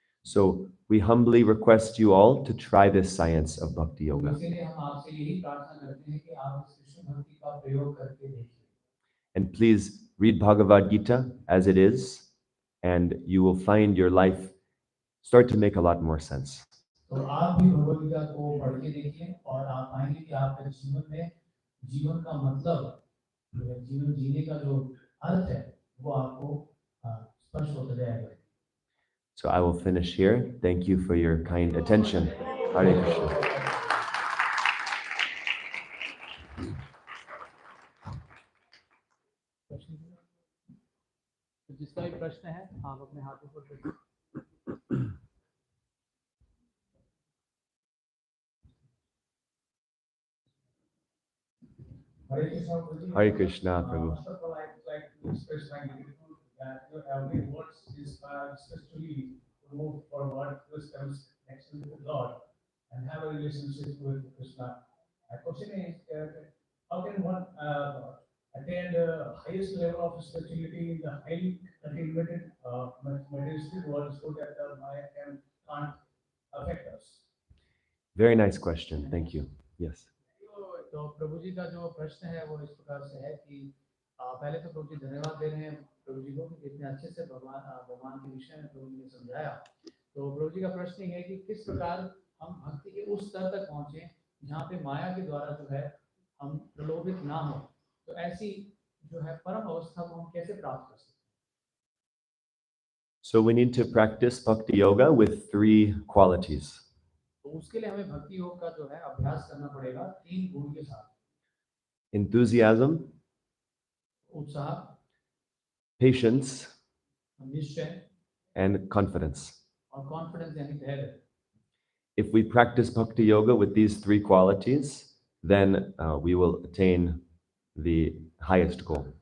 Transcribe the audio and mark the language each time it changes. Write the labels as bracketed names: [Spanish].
[English] So we humbly request you all to try this science of bhakti yoga. [Hindi] इसीलिए हम आपसे यही प्रार्थना करते हैं कि आप इस कृष्ण भक्ति का प्रयोग करके देखिए। [English] And please read Bhagavad Gita as it is, and you will find your life start to make a lot more sense. [Hindi] तो आप भी भगवद गीता को पढ़ के देखिए और आप पाएंगे कि आपके जीवन में जीवन का मतलब, जीवन जीने का जो अर्थ है वो आपको स्पष्ट होता जाएगा। [English] So I will finish here. Thank you for your kind attention. Hare Krishna. [Hindi] जिसका भी प्रश्न है आप अपने हाथों पर रखिए। [English] Hare Krishna, Prabhu. First of all, I would like to express my gratitude that your every words is especially promote forward wisdom's connection with God and have a relationship with Krishna. My question is, how can one attain the highest level of spirituality in the highly cultivated materialistic world so that the Maya can't affect us? Very nice question. Thank you. Yes. [Hindi] तो प्रभु जी का जो प्रश्न है वो इस प्रकार से है कि पहले तो प्रभु जी धन्यवाद दे रहे हैं प्रभु जी को कि इतने अच्छे से भगवान के विषय में प्रभु जी ने समझाया। तो प्रभु जी का प्रश्न ये है कि किस प्रकार हम भक्ति के उस स्तर तक पहुंचे जहाँ पे माया के द्वारा जो है हम प्रलोभित ना हो। तो ऐसी जो है परम अवस्था को हम कैसे प्राप्त कर सकते हैं? [English] So we need to practice bhakti yoga with 3 qualities. [Hindi] तो उसके लिए हमें भक्ति योग का जो है अभ्यास करना पड़ेगा 3 गुण के साथ। [English] Enthusiasm, [Hindi] उत्साह, [English] patience, [Hindi] निश्चय [English] and confidence. [Hindi] और कॉन्फिडेंस यानी धैर्य। [English] If we practice bhakti yoga with these 3 qualities, then we will attain the highest goal.